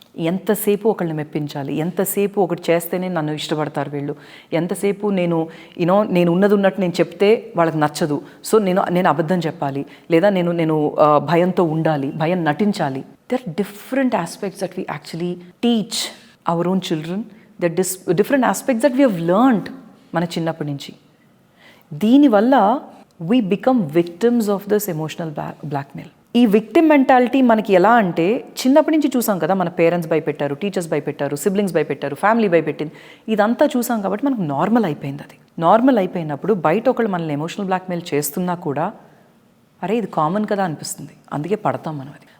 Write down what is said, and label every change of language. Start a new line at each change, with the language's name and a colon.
Telugu: ఎంతసేపు ఒకళ్ళని మెప్పించాలి, ఎంతసేపు ఒకటి చేస్తేనే నన్ను ఇష్టపడతారు వీళ్ళు, ఎంతసేపు నేను ఉన్నది ఉన్నట్టు నేను చెప్తే వాళ్ళకి నచ్చదు, సో నేను అబద్ధం చెప్పాలి, లేదా నేను భయంతో ఉండాలి, భయం నటించాలి.
English: There are different aspects that we actually teach our own children. That different aspects that we have learned
Telugu: మన చిన్నప్పటి నుంచి. దీనివల్ల
English: we become victims of this emotional blackmail.
Telugu: ఈ విక్టిమ్ మెంటాలిటీ మనకి ఎలా అంటే, చిన్నప్పటి నుంచి చూసాం కదా, మన పేరెంట్స్ భయపెట్టారు, టీచర్స్ భయపెట్టారు, సిబ్లింగ్స్ భయపెట్టారు, ఫ్యామిలీ భయపెట్టింది, ఇదంతా చూసాం కాబట్టి మనకు నార్మల్ అయిపోయింది. అది నార్మల్ అయిపోయినప్పుడు బయట ఒకళ్ళు మనల్ని ఎమోషనల్ బ్లాక్మెయిల్ చేస్తున్నా కూడా అరే ఇది కామన్ కదా అనిపిస్తుంది, అందుకే పడతాం మనం అది.